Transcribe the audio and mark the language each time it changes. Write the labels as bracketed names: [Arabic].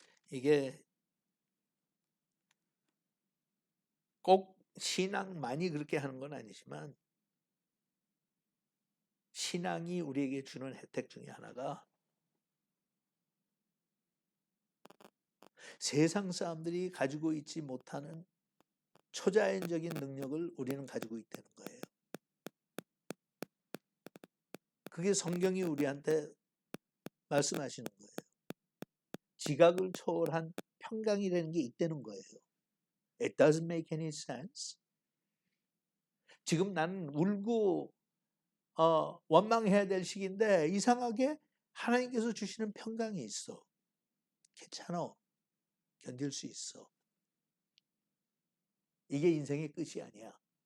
[Korean] 이게 꼭 신앙만이 그렇게 하는 건 아니지만 신앙이 우리에게 주는 혜택 중에 하나가 세상 사람들이 가지고 있지 못하는 초자연적인 능력을 우리는 가지고 있다는 거예요. 그게 성경이 우리한테 말씀하시는 거예요. 지각을 초월한 평강이라는 게 있다는 거예요. [English] It doesn't make any sense. [Korean] 지금 나는 울고 원망해야 될 시기인데 이상하게 하나님께서 주시는 평강이 있어. 괜찮아. 견딜 수 있어. 이게 인생의 끝이 아니야.